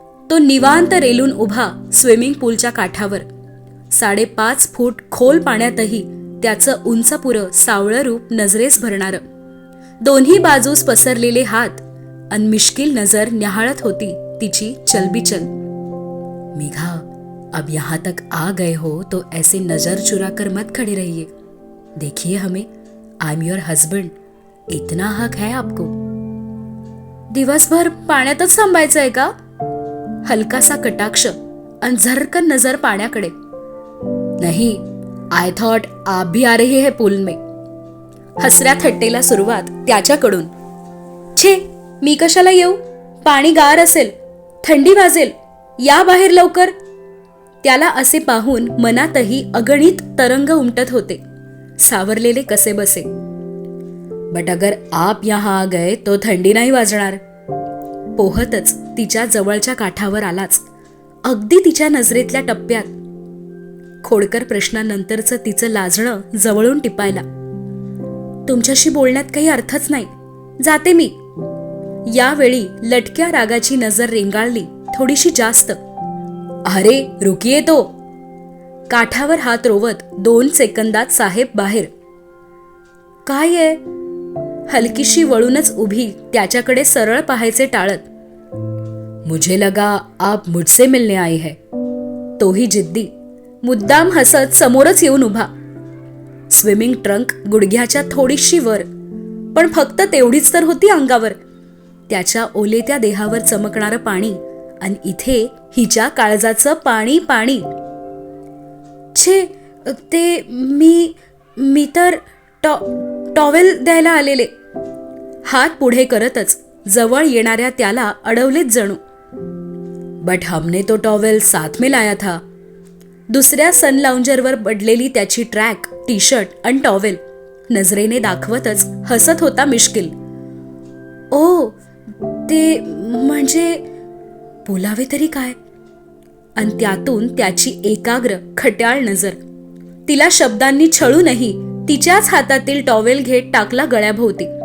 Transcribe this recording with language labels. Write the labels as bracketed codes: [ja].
[mr] तो निवांत रेलून उभा स्विमिंग पूलच्या काठावर. 5.5 फूट खोल पाण्यातही त्याचं उंचपुरं सावळं रूप नजरेस भरणारं. दोन्ही बाजूस पसरलेले हात अन मिश्किल नजर न्याहाळत होती तिची चलबिचल. [hi] मेघा, अब यहाँ तक आ गए हो तो ऐसे नजर चुरा कर मत खड़े रहिए. देखिए हमें, [en] I am your husband, [hi] इतना हक है आपको. [mr] दिवसभर पाण्यातच थांबायचंय का? हलकासा कटाक्ष अन झरकन नजर पाण्याकडे. [hi] नहीं, [en] I thought [hi] आप भी आ रहे है पूल में. [mr] हसऱ्या थट्टेला सुरुवात त्याच्याकडून. छे, मी कशाला येऊ? पाणी गार असेल, थंडी वाजेल, या बाहेर लवकर. त्याला असे पाहून मनातही अगणित तरंग उमटत होते, सावरलेले कसे बसे. [hi] बट अगर आप यहाँ आ गए तो [mr] थंडी नाही वाजणार. पोहतच तिच्या जवळच्या काठावर आलाच, अगदी तिच्या नजरेतल्या टप्प्यात. खोडकर प्रश्नानंतरचं तिचं लाजणं जवळून टिपायला. तुमच्याशी बोलण्यात काही अर्थच नाही, जाते मी. यावेळी लटक्या रागाची नजर रेंगाळली थोडीशी जास्त. [hi] अरे रुकिये तो. [mr] काठावर हात रोवत 2 सेकंदात साहेब बाहेर. काय आहे? हलकीशी वळूनच उभी त्याच्याकडे सरळ पाहायचे टाळत. [hi] मुझे लगा आप मुझसे मिलने आई है. [mr] तोही जिद्दी, मुद्दाम हसत समोरच येऊन उभा. स्विमिंग ट्रंक गुडघ्याच्या थोडीशी वर, पण फक्त तेवढीच तर होती अंगावर. त्याच्या ओलेत्या देहावर चमकणारं पाणी आणि इथे हिच्या काळजाचं पाणी पाणी. छे, ते मी तर टॉवेल द्यायला आलेले. हात पुढे करतच जवळ येणाऱ्या त्याला अडवलेच जणू. [hi] बट हमने तो टॉवेल साथ में लाया था. [mr] दुसऱ्या सन लाउंजरवर पडलेली त्याची ट्रॅक, टी शर्ट आणि टॉवेल नजरेने दाखवतच हसत होता मिश्किल. ओ, ते म्हणजे बोलावे तरी काय? आणि त्यातून त्याची एकाग्र खट्याळ नजर. तिला शब्दांनी छळूनही तिच्याच हातातील टॉवेल घेत टाकला गळ्याभोवती.